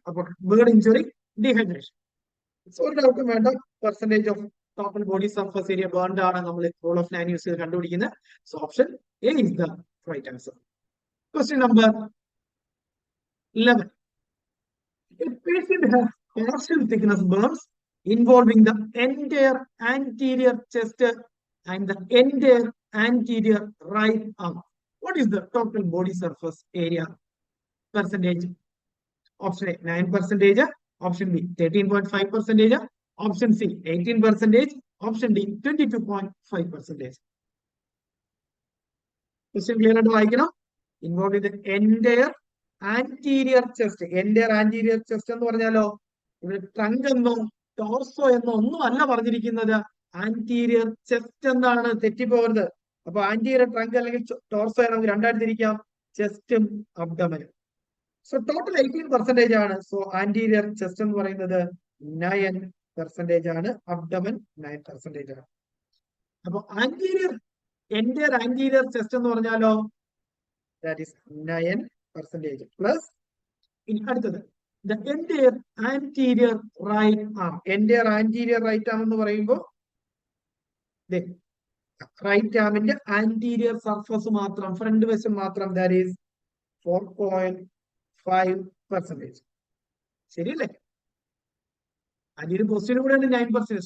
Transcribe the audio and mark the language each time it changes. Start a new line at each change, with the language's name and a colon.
Malayalam: അപ്പോൾ burn injury, dehydration. So ഒരു ഡൗട്ടും വേണ്ട,
English: percentage of total body surface area burned
Malayalam: ആണ് നമ്മൾ റൂൾ ഓഫ് 9 യൂസ് ചെയ്ത് കണ്ടുപിടിക്കുന്നത്.
English: So option A is the right answer. Question number 11. A patient has partial thickness burns involving the entire anterior chest and the entire anterior right arm. What is the total body surface area percentage? Option A 9%, option B 13.5%, option C 18%, option D 22.5%.
Malayalam: Question clear ആയിട്ട് വായിക്കണം.
English: Involving the entire anterior chest.
Malayalam: Entire anterior chest എന്ന് പറഞ്ഞാലോ ഇവിടെ trunk എന്നോ torso എന്നോ ഒന്നും അല്ല പറഞ്ഞിരിക്കുന്നത്. ആന്റീരിയർ ചെസ്റ്റ് എന്നാണ്, തെറ്റിപ്പോകരുത്. അപ്പൊ ആന്റീരിയർ ട്രങ്ക് അല്ലെങ്കിൽ ടോർസോ നമുക്ക് രണ്ടായിട്ട് തിരിക്കാം, ചെസ്റ്റും അബ്ഡമനും. സോ ടോട്ടൽ 18% ആണ്. സോ ആന്റീരിയർ ചെസ്റ്റ് എന്ന് പറയുന്നത് 9% ആണ്, അബ്ഡമൻ 9% ആണ്. അപ്പൊ എന്റയർ ആന്റീരിയർ ചെസ്റ്റ് എന്ന് പറഞ്ഞാലോ ദാറ്റ് ഈസ് 9% പ്ലസ്. ഇനി അടുത്തത്
English: the entire anterior right arm. entire anterior right arm
Malayalam: എന്ന് പറയുമ്പോൾ റൈറ്റ് ആമിന്റെ ആന്റീരിയർ സർഫസ് മാത്രം, ഫ്രണ്ട് വശം മാത്രം, ദാറ്റ് ഈസ് 4.5%. ശരിയല്ലേ? ആന്റീരിയർ പോസ്റ്റിന് കൂടെയാണ് 9%.